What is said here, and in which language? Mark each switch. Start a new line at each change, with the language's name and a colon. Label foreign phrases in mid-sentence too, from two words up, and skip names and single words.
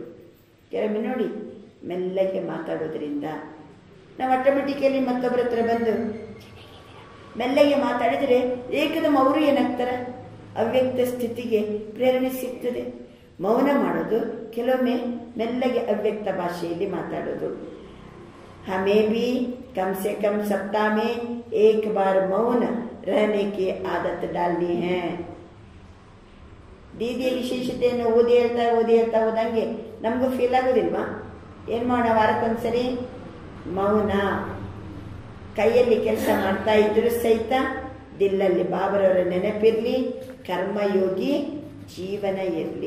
Kannada: ಕೆಲವೊಮ್ಮೆ ನೋಡಿ, ಮೆಲ್ಲಗೆ ಮಾತಾಡೋದ್ರಿಂದ ನಾವು ಆಟೋಮೆಟಿಕಲಿ ಮತ್ತೊಬ್ಬರ ಹತ್ರ ಬಂದು ಮೆಲ್ಲಗೆ ಮಾತಾಡಿದರೆ ಏಕದಮ್ ಅವರು ಏನಾಗ್ತಾರೆ? ಅವ್ಯಕ್ತ ಸ್ಥಿತಿಗೆ ಪ್ರೇರಣೆ ಸಿಗ್ತದೆ. ಮೌನ ಮಾಡೋದು, ಕೆಲವೊಮ್ಮೆ ಮೆಲ್ಲಗೆ ಅವ್ಯಕ್ತ ಭಾಷೆಯಲ್ಲಿ ಮಾತಾಡೋದು.
Hindi: हमें भी कम से कम सप्ताह में एक बार मौन रहने की आदत डालनी है.
Kannada: ದೀದಿಯ ವಿಶೇಷತೆಯನ್ನು ಓದಿ ಹೇಳ್ತಾ ಹೋದಂಗೆ ನಮಗೂ ಫೀಲ್ ಆಗೋದಿಲ್ವಾ? ಏನು ಮಾಡೋಣ? ವಾರಕ್ಕೊಂದ್ಸರಿ ಮೌನ. ಕೈಯಲ್ಲಿ ಕೆಲಸ ಮಾಡ್ತಾ ಇದ್ರು ಸಹಿತ ದಿಲ್ಲಲ್ಲಿ ಬಾಬರವರ ನೆನಪಿರಲಿ, ಕರ್ಮಯೋಗಿ ಜೀವನ ಇರಲಿ.